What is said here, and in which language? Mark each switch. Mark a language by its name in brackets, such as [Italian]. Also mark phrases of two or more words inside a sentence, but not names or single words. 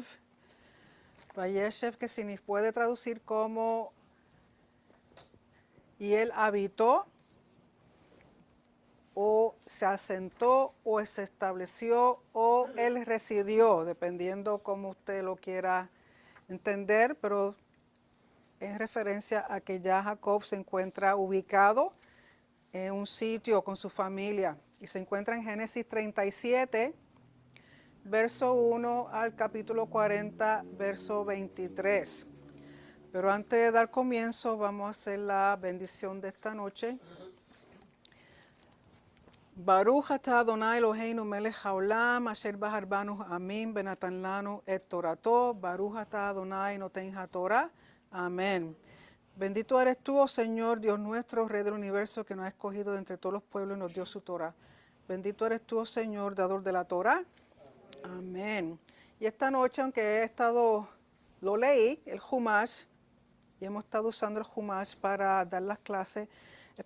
[Spanish] Vayeshev, que se puede traducir como y él habitó, o se asentó, o se estableció, o él residió, dependiendo cómo usted lo quiera entender, pero en referencia a que ya Jacob se encuentra ubicado en un sitio con su familia. Y se encuentra en Génesis 37, verso 1 al capítulo 40, verso 23. Pero antes de dar comienzo, vamos a hacer la bendición de esta noche. [Hebrew] ברוך אתה אדני אלהינו מלך העולם, אשר בחר בנו אמין, בנתן לנו את תורתו, ברוך אתה אדני נותן התורה. [Spanish] Amén. Bendito eres tú, oh Señor, Dios nuestro, Rey del universo, que nos ha escogido de entre todos los pueblos y nos dio su Torah. Bendito eres tú, oh Señor, dador de la Torah. Amén. Y esta noche, aunque lo leí, el Humash, y hemos estado usando el Humash para dar las clases, esta